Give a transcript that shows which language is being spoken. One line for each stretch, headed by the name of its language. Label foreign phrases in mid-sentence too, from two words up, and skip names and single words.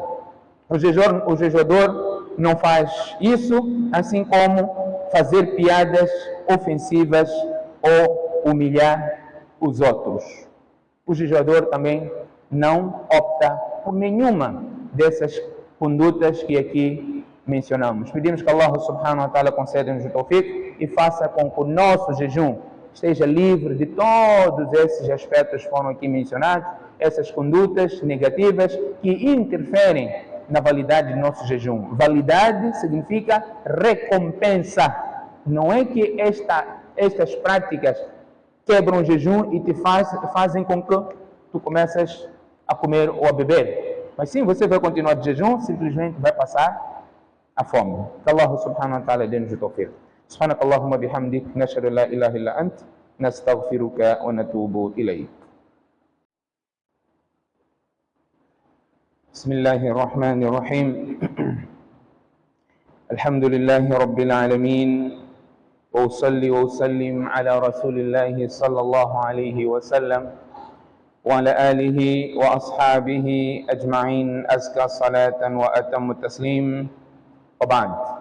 Portuguese: O jejuador não faz isso, assim como fazer piadas ofensivas ou humilhar os outros. O jejuador também não opta por nenhuma dessas condutas que aqui mencionamos. Pedimos que Allah
Arabic: سبحانه وتعالى
Portuguese: conceda-nos o tawfiq e faça com que o nosso jejum esteja livre de todos esses aspectos que foram aqui mencionados, essas condutas negativas que interferem na validade do nosso jejum. Validade significa recompensa. Não é que estas práticas quebram o jejum e te fazem com que tu começas a comer ou a beber. Mas sim, você vai continuar de jejum, simplesmente vai passar a fome. Que Allah
Arabic: سبحانه وتعالى
Portuguese: dê-nos o tawfiq.
Arabic: سبحانك اللهم بحمدك نشهد لا إله إلا أنت نستغفرك ونتوب إليك. بسم الله الرحمن الرحيم. الحمد لله رب العالمين، وأصلي وأسلم على رسول الله صلى الله عليه وسلم وعلى آله وأصحابه أجمعين، أزكى صلاة وأتم التسليم، وبعد.